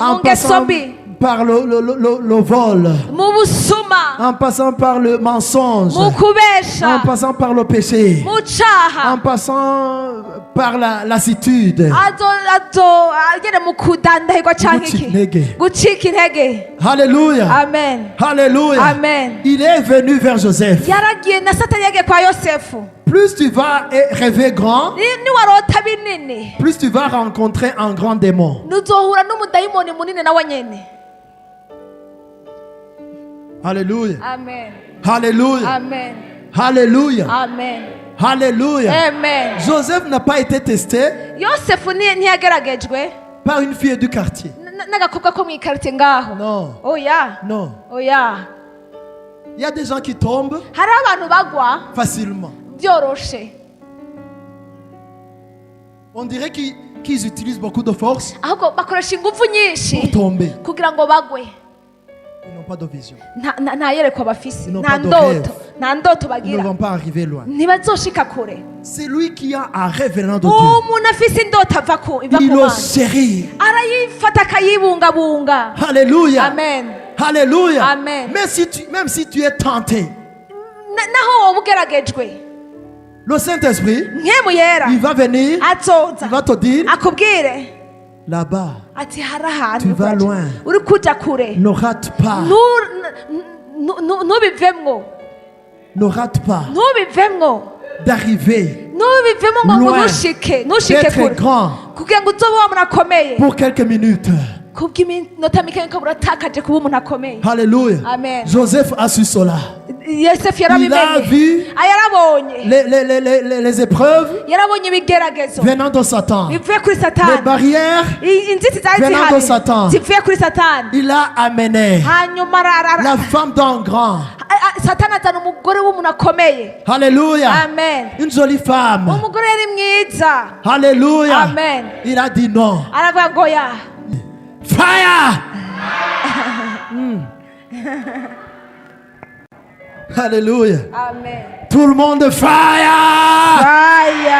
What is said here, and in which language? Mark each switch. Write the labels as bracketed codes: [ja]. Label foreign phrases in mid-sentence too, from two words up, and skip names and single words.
[fr] En [rn] mu ngeso [fr] passant [rn] mbi, [fr] par le vol. [rn] mu busuma, [fr] En passant par le mensonge. [rn] mu kubesha, [fr] En passant par le péché. [rn] mu caha. [fr] En passant par la lassitude. [rn] agere mu kudandahirwa canke Gucika iki intege. gucika intege. [fr] Alléluia. Amen. Alléluia. Amen. Il est venu vers Joseph. [rn] Yaragiye na Satani yagiye kwa Yosefu. [fr] Plus tu vas rêver grand, [rn] Niwarota binini [fr] plus tu vas rencontrer un grand démon. [rn] nuzohura n'umudayimoni munini nawe nyene. [fr] Alléluia. Amen. Alléluia. Amen. Alléluia. Amen. Alléluia. Amen. Joseph n'a pas été testé [rn] Yosefu ntiyageragejwe [fr] par une fille du quartier. [rn] n'agakobwa ko mw'ikarite ngaho. [fr] Non. [rn] Oya. [fr] Non. [rn] Oya. [fr] Il y a des gens qui tombent [rn] Hari abantu bagwa [fr] facilement. [rn] byoroshe. [fr] On dirait qu'ils utilisent beaucoup de force [rn] Ahubwo bakoresha ingufu [fr] pour [rn] nyinshi [fr] tomber. [rn] kugira ngo bagwe. [fr] Ils n'ont pas de vision. [rn] Nta yerekwa bafise, [fr] Ils n'ont [rn] nta [fr] pas de [rn] ndoto, [fr] rêve. [rn] nta ndoto [fr] Ils ne [rn] bagira, [fr] vont pas arriver loin. [rn] ntibazoshika kure. [fr] C'est lui qui a un rêve venant de Dieu. [rn] Umuntu afise indoto iva ku [fr] Il le [rn] Mana, [fr] chérit. [rn] arayifata akayibungabunga. [fr] Alléluia. Amen. Alléluia. Amen. Même si tu es tenté, [rn] Naho wowe ugeragejwe, [fr] le Saint-Esprit, [rn] nkemu yera [fr] il va venir, il [rn] azoza [fr] va te dire, [rn] akubwire [fr] là-bas, [rn] ati hari ahantu [fr] Tu vas [rn] uri [fr] loin. [rn] uri kuja kure. [fr] ne rate pas, [rn] Ntubivemwo, [fr] ne rate pas [rn] ntubivemwo, [fr] d'arriver [rn] ntubivemwo ngo [fr] Loin. [rn] ntushike [fr] d'être [rn] kure [fr] grand [rn] kugira ngo uzobe umuntu akomeye. [fr] pour quelques minutes. [rn] Kubw'iminota mike ukaba uratakaje kuba umuntu akomeye. [fr] Alléluia. Amen. Joseph a su cela. [rn] Yosefu [fr] Il a [rn] yarabimenye, [fr] vu [rn] yarabonye [fr] les épreuves [rn] yarabonye ibigeragezo [fr] venant de Satan, [rn] bivuye kuri [fr] les [rn] Satani, [fr] barrières. [rn] inzitizi zari [fr] Venant de [rn] zihari [fr] Satan. [rn] zivuye kuri Satani. [fr] Il a amené [rn] Hanyuma [fr] la femme d'un grand. [rn] Satani azana umugore w'umuntu akomeye. [fr] Alléluia. Amen. Une jolie femme. [rn] Umugore yari mwiza. [fr] Alléluia. Amen. Il a dit non. [rn] Aravuga ngo ya [en] Fire. [fr] Alléluia. Amen. Tout le monde fire. [en] Fire.